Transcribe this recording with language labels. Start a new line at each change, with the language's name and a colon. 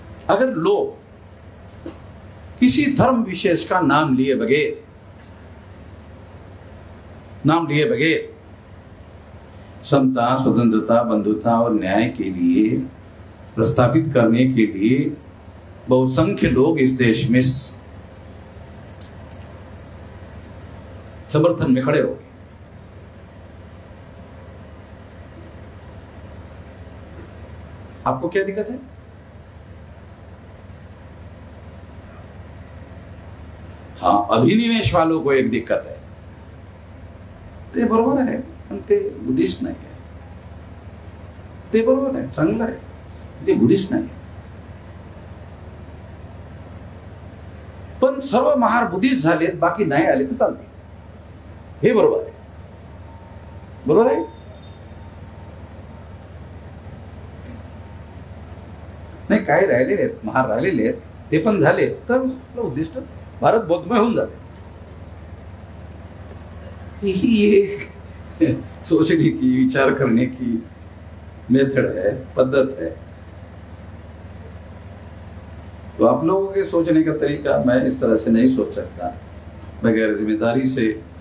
Hindi: अगर लोग किसी धर्म विशेष का नाम लिए बगैर समता, स्वतंत्रता, बंधुता और न्याय के लिए प्रस्तावित करने के लिए बहुसंख्य लोग इस देश में समर्थन में खड़े हो गए, आपको क्या दिक्कत है? हाँ, अभिनिवेश वालों को एक दिक्कत है,
Marathi: ते बरोबर आहे, पण ते बुद्धिस्ट नाही आहे. ते बरोबर आहे, चांगलं आहे, ते बुद्धिस्ट नाही आहे. पण सर्व महार बुद्धिस्ट झालेत, बाकी नाही आले तर चालते, हे बरोबर आहे. बरोबर आहे? नाही, काही राहिलेले आहेत, महार राहिलेले आहेत, ते पण झाले तर उद्दिष्ट भारत बौद्धमय होऊन जाते.
Hindi: ही एक सोचने की, विचार करने की मेथड है, पद्धत है. तो आप लोगों के सोचने का तरीका, मैं इस तरह से नहीं सोच सकता बगैर जिम्मेदारी से.